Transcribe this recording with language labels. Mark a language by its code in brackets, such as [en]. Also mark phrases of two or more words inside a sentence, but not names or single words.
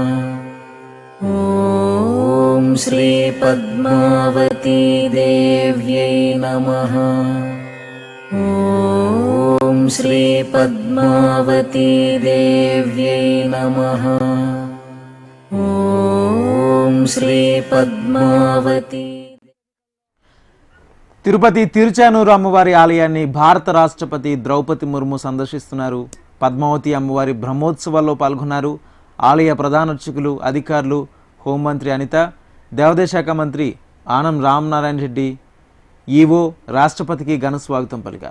[sa] ॐ श्रीपद्मावती देव्यै नमः। ॐ श्रीपद्मावती देव्यै नमः। ॐ श्रीपद्मावती। [te] తిరుపతి తిరుచానూరు అమ్మవారి ఆలయాన్ని భారత రాష్ట్రపతి ద్రౌపది ముర్ము సందర్శిస్తున్నారు. పద్మావతి అమ్మవారి బ్రహ్మోత్సవాల్లో పాల్గొన్నారు. ఆలయ ప్రధాన అర్చకులు, అధికారులు, హోంమంత్రి అనిత, దేవాదాయ శాఖ మంత్రి ఆనం రామనారాయణ రెడ్డి, ఈవో రాష్ట్రపతికి ఘన స్వాగతం పలికారు.